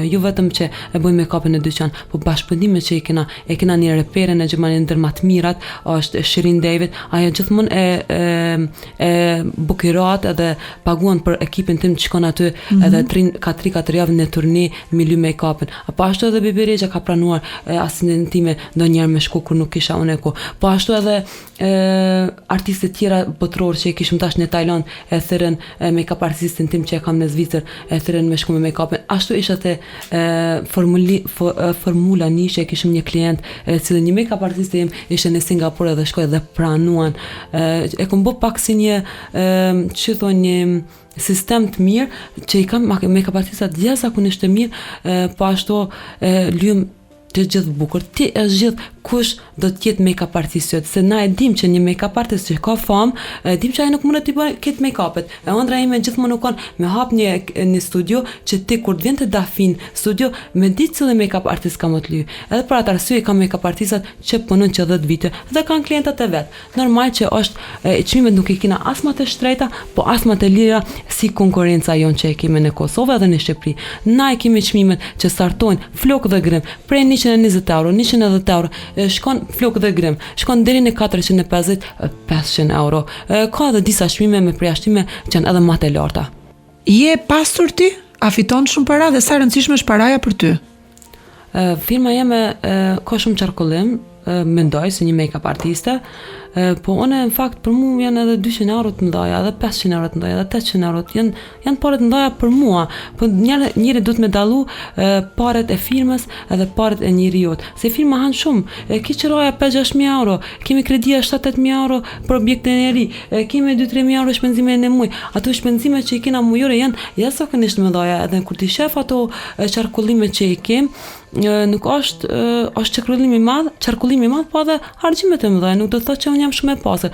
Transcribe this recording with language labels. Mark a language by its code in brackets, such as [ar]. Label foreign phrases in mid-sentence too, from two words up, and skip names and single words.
[sq] Jo vetëm që e bëjmë make-upin në dyqan, po bashkëpundimet që e kena një repere në Gjermani ndër më të mirat, është Shirin David, ajo gjithmonë e bukirohet edhe paguan për ekipin tim që shkon aty edhe 3-4 javë në turne me lë make-upin. Apo ashtu edhe Bibirexha ka pranuar asistentime ndonjëherë me shku kur nuk kisha unë ko. Po ashtu edhe artistë tjera botëror që e kishim tash në Tajland, e thërën make-up artistin tim që e kam në Zvicër, e thërën me shku me make-upin. Ashtu isha te formula nishe, e kishim një klient, cilë një make-up artiste jem ishe në Singapur dhe shkoj dhe pranuan. E kom bë pak si një që thonë një sistem të mirë që i kam make-up artistat jashtëzakonisht të mirë, po ashtu lyem të gjithë bukur. Ti e zgjidh kush do të jetë make-up artist, se na e dim që një make-up artist që ka famë, dim që ai nuk mund të bëjë këtë make-upet. E ëndra ime gjithmonë nuk kanë me hap një studio që ti kur të vjen të Dafin studio me ditë cilë make-up artist ka më të lyj. Edhe për atë arsye ka make-up artistat që punojnë që 10 vite dhe kanë klientat e vet. Normal që është çmimet nuk i kena as më të shtrejta, po as më të lira si konkurrenca jon që e kemi në Kosovë dhe në Shqipëri. Na e kemi çmimet që startojnë flok dhe grim prej 120 euro, 110 euro, shkon flok dhe grim, shkon deri në 450, 500 euro. Ka edhe disa çmime me përjashtime që janë edhe më të larta. Je pasur ti? A fiton shumë para dhe sa e rëndësishme është paraja për ty? Firma jeme ka shumë qarkullim, mendoj si një make-up artiste, po unë në fakt për mua janë edhe 200 euro të ndaja, edhe 500 euro të ndaja, edhe 800 euro, janë paret të ndaja për mua, po njëri duhet me dallu paret e firmës edhe paret e njeriut, se firma hanë shumë, ki qëroja 5-6.000 euro, kemi kredia 7-8.000 euro për objekte e njeri, kemi 2-3.000 euro shpenzime në muj, ato shpenzime që i kena mujore janë jashtëzakonisht më ndaja, edhe kur ti shef ato qarkullime që i kem, nuk është qarkullimi i madh, po edhe harxhimet e mëdha, nuk do të thotë që unë jam shumë e pastër.